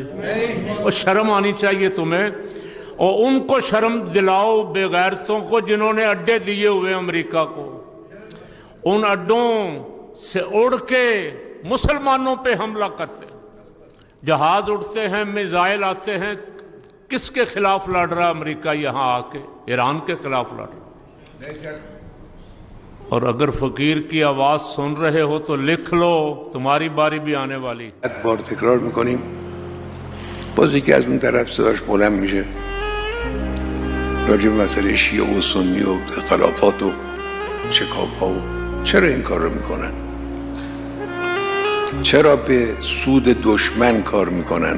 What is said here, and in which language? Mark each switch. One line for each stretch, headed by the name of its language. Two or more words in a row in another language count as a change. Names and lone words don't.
Urdu: اور شرم آنی چاہیے تمہیں، اور ان کو شرم دلاؤ بے غیرتوں کو جنہوں نے اڈے دیے ہوئے امریکہ کو، ان اڈوں سے اڑ کے مسلمانوں پہ حملہ کرتے ہیں، جہاز اڑتے ہیں، میزائل آتے ہیں۔ کس کے خلاف لڑ رہا امریکہ یہاں آ کے؟ ایران کے خلاف لڑ رہا۔ اور اگر فقیر کی آواز سن رہے ہو تو لکھ لو، تمہاری باری بھی آنے والی۔
Persian: بار تکرار میکنیم، باز یکی از اون طرف صداش بلند میشه راجع به مسئله شیعه و سنی و اختلافات و شکاف‌ها و چرا این کار رو میکنن؟ چرا به سود دشمن کار میکنن؟